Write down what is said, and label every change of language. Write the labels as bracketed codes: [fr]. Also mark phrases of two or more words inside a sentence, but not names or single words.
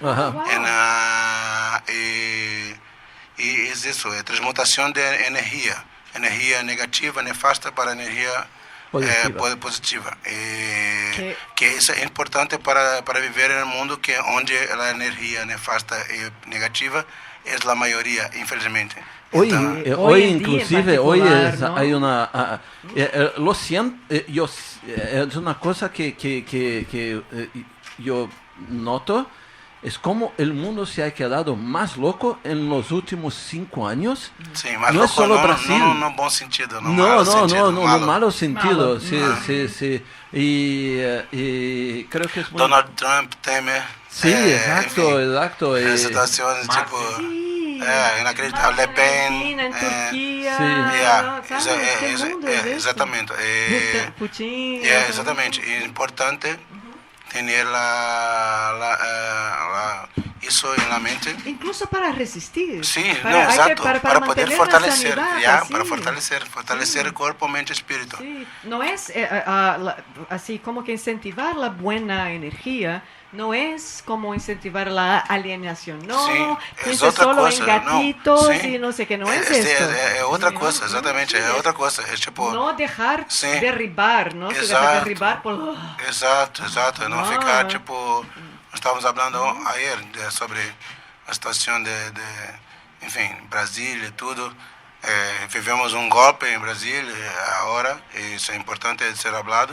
[pt] E é isso, é transmutação de energia. Energia negativa, nefasta, para energia positiva. Que isso é importante para viver em um mundo onde a energia nefasta e negativa é a maioria, infelizmente. [es] Hoy inclusive, hoy hay una... lo siento, es una cosa que yo noto, es como el mundo se ha quedado más loco en los últimos 5 años. Sí, más no loco, es solo Brasil. No buen sentido, No, malo sentido, sí. Y creo que es muy... Donald Trump teme. Sí, exacto. Situaciones tipo... inacreditável. Le Pen. En Turquia. [pt] Exatamente. Putin. Exatamente. É importante ter isso na mente. [es] Incluso para resistir. Sí, [pt] exato. [es] Para poder fortalecer. Para fortalecer el cuerpo, mente y espíritu. Sí. No es así como que incentivar la buena energía. No es como incentivar la alienación, no, piensa solo en gatitos y no sé qué, no es esto. [pt] É outra coisa, exatamente, é outra coisa. É tipo... Não deixar derribar, não se deixar derribar por... Exato, não ficar tipo... Nós estávamos falando ayer sobre a situação enfim, Brasília e tudo. Vivemos um golpe em Brasília agora, e isso é importante de ser falado.